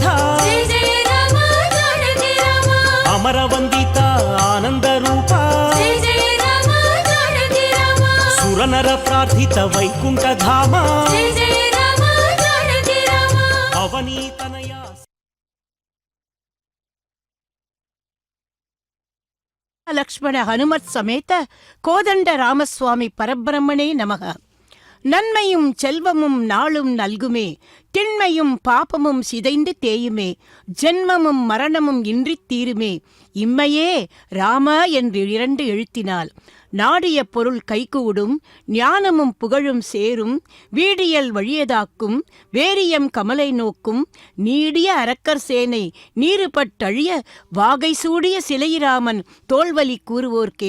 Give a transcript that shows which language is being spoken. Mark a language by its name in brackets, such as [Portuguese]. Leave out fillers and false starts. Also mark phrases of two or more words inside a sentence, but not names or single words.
[Sanskrit] जय जय राम जानकी राम अमरवंदित आनंद रूप जय जय राम जानकी राम सुरनर प्रार्थित वैकुंठ धाम जय जय राम जानकी राम अवनीतनया लक्ष्मण हनुमत् समेत कोदण्ड रामस्वामि परब्रह्मणे नमः. [Tamil] நன்மையும் செல்வமும் நாளும் நல்குமே, திண்மையும் பாபமும் சிதைந்து தேயுமே, ஜென்மமும் மரணமும் இன்றித் தீருமே, இம்மையே ராம என்று 2 எழுத்தினால் நாடிய பொருள் கைகூடும், ஞானமும் புகழும் சேரும், வீடியல் வழியதாக்கும், வேரியம் கமலை நோக்கும், நீடிய அரக்கர் சேனை நீருபட்டழிய வாகை சூடிய சிலையிராமன் தோல்வலி கூறுவோர்க்கே.